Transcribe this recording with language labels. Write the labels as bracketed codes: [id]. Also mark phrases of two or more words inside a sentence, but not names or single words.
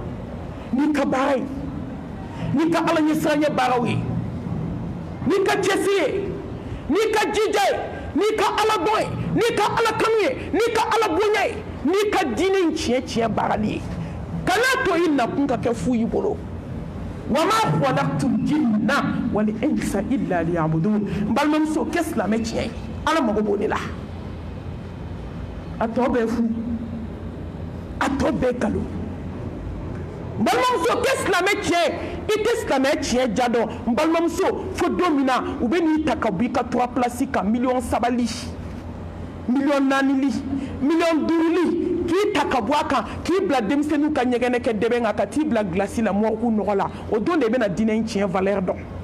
[bm] n'i ka baara ye n'i ka ala ɲɛsiranya baaraw ye n'i ka cɛsiri ye n'i ka jija ye n'i ka ala dɔn ye n'i ka ala kanu ye n'i ka ala bonya ye n'i ka diinɛ in tiɲɛ tiɲɛ baarali ye kana to i nakun ka kɛ fu y'i bolo [ar] وما خلقت الجن والإنس إلا ليعبدون [bm] n balimamuso kɛ silamɛ tiɲɛ ye ala mago b'o de la a tɔ bɛɛ fu a tɔ bɛɛ nkalon n balimamuso kɛ silamɛ tiɲɛ i tɛ silamɛ tiɲɛ ja dɔn n balimamuso fo don min na u bɛ n'i ta ka bɔ i ka 3 place kan 3 li miliyɔn 4 li miliyɔn 5 li k'i ta ka bɔ a kan k'i bila denmisɛnninw ka ɲɛgɛnɛ kɛ dɛbɛn kan ka t'i bila gilasi la mɔgɔw nɔgɔ la o don de i bɛna diinɛ in tiɲɛ valeur dɔn